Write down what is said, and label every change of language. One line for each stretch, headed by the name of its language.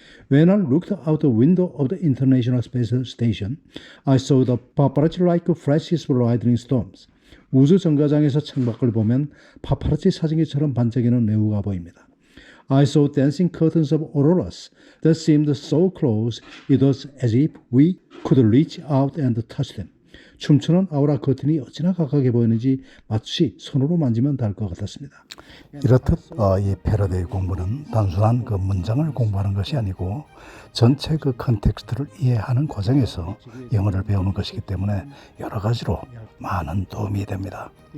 English: When I looked out the window of the International Space Station, I saw the paparazzi-like flashes of lightning storms.
Korean: 우주 정거장에서 창밖을 보면 파파라치 사진기처럼 반짝이는 내우가 보입니다.
English: I saw dancing curtains of auroras that seemed so close it was as if we could reach out and touch them.
Korean: 춤추는 아우라 커튼이 어찌나 가깝게 보이는지 마치 손으로 만지면 닿을 것 같았습니다. 이렇듯 이 패러데이 공부는 단순한 그 문장을 공부하는 것이 아니고 전체 그 컨텍스트를 이해하는 과정에서 영어를 배우는 것이기 때문에 여러 가지로 많은 도움이 됩니다.